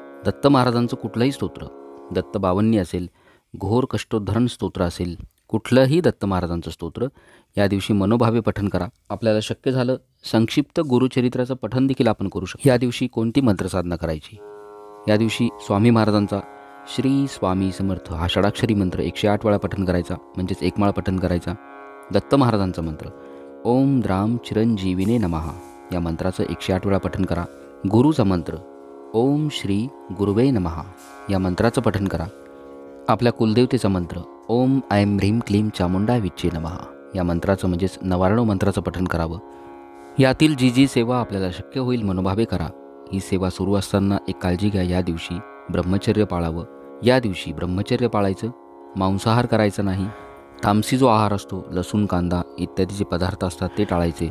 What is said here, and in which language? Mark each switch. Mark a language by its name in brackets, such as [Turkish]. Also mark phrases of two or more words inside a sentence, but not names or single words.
[Marathi] दत्त महाराजांचं कुठलंही स्तोत्र दत्त बावन्नी असेल, घोर कष्टोद्धरण स्तोत्र असेल, कुठलंही दत्त महाराजांचं स्तोत्र या दिवशी मनोभावे पठण करा. आपल्याला शक्य झालं संक्षिप्त गुरुचरित्राचं पठण देखील आपण करू शकतो. या दिवशी कोणती मंत्रसाधना करायची? या दिवशी स्वामी महाराजांचा श्री स्वामी समर्थ हा षडाक्षरी मंत्र 108 वेळा पठण करायचा, म्हणजेच एक माळ पठण करायचा. दत्त महाराजांचा मंत्र [Sanskrit] ओम द्राम चिरंजीविने नमः [Marathi] या मंत्राचं 108 वेळा पठण करा. गुरुचा मंत्र [Sanskrit] ओम श्री गुरुवे नमः [Marathi] या मंत्राचं पठण करा. आपल्या कुलदेवतेचा मंत्र [Sanskrit] ओम ऐं ह्रीं क्लीं चामुंडा विच्चे नमः [Marathi] या मंत्राचं म्हणजेच 99 मंत्राचं पठण करावं. यातील जी जी सेवा आपल्याला शक्य होईल मनोभावे करा. ही सेवा सुरू असताना एक काळजी घ्या, या दिवशी ब्रह्मचर्य पाळावं. या दिवशी ब्रह्मचर्य पाळायचं, मांसाहार करायचा नाही. तामसी जो आहार असतो, लसूण कांदा इत्यादी जे पदार्थ असतात ते टाळायचे.